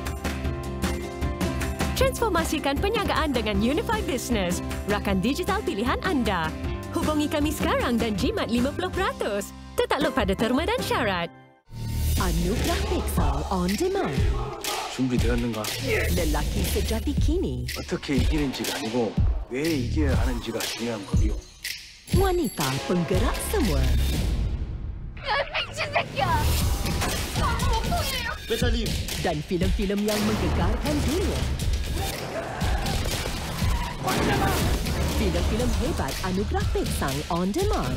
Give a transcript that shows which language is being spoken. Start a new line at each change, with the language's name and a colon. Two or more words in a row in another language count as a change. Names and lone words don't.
Malay: Transformasikan perniagaan dengan Unify Business, rakan digital pilihan anda. Hubungi kami sekarang dan jimat 50%. Tertakluk pada terma dan syarat. Anugerah Pixel On Demand.
Korean: 준비되었는가?
Malay: Lelaki sejati kini.
Korean: 어떻게 이기는지가 아니고 왜 이겨야 하는지가 중요한 법이요.
Malay: Wanita penggerak semua. Dan filem-filem yang menggegarkan dunia. Filem-filem hebat Anugerah Pixel On Demand.